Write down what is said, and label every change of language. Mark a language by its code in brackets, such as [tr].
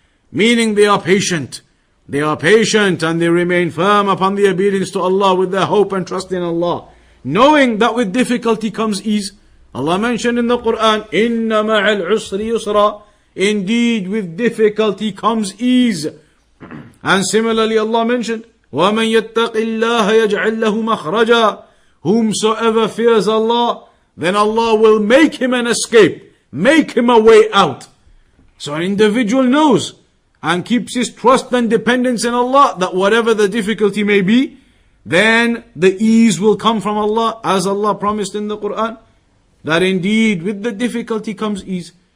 [en] Meaning they are patient. They are patient and they remain firm upon the obedience to Allah with their hope and trust in Allah. Knowing that with difficulty comes ease. Allah mentioned in the Quran, [ar] إِنَّ مَعَ الْعُسْرِ يُسْرًا. [en] Indeed with difficulty comes ease. And similarly Allah mentioned, [ar] وَمَنْ يَتَّقِ اللَّهَ يَجْعَلْ لَهُ مَخْرَجًا. [en] Whomsoever fears Allah, then Allah will make him an escape, make him a way out. So an individual knows and keeps his trust and dependence in Allah, that whatever the difficulty may be, then the ease will come from Allah, as Allah promised in the Quran, that indeed with the difficulty comes ease.